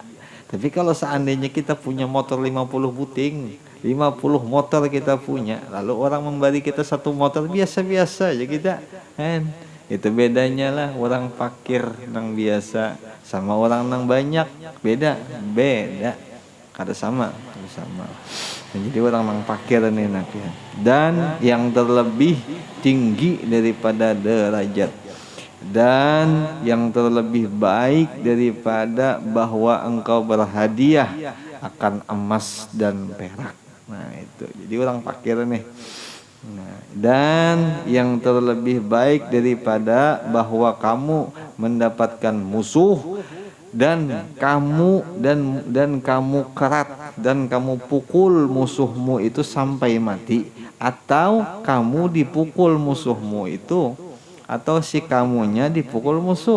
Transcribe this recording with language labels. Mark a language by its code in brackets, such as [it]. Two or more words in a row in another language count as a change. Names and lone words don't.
[id] Tapi kalau seandainya kita punya motor 50 puting, 50 motor kita punya, lalu orang memberi kita satu motor biasa-biasa aja kita, kan? [bjn] Itu bedanya lah orang fakir nang biasa sama orang nang banyak, beda, kada sama, kada sama. Nah, jadi orang nang fakir ini nak ya. [id] Dan yang terlebih tinggi daripada derajat dan yang terlebih baik daripada bahwa engkau berhadiah akan emas dan perak. Nah itu, jadi orang fakir nih. Nah, dan yang terlebih baik daripada bahwa kamu mendapatkan musuh dan kamu kerat dan kamu pukul musuhmu itu sampai mati, atau kamu dipukul musuhmu itu, atau si kamunya dipukul musuh.